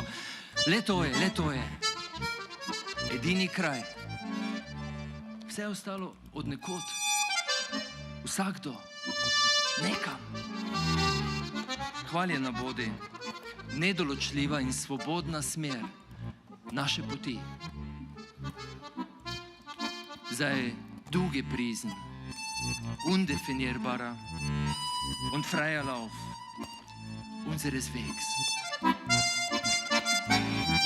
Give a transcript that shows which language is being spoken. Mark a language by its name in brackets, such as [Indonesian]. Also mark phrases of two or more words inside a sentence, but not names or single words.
[Slovenian] Le to je. Edini kraj. Vse ostalo od nekod. Vsakdo. Nekam. Hvaljena bodi nedoločljiva in svobodna smer naše poti. [German] Sei du gepriesen, undefinierbarer und freier Lauf unseres Wegs.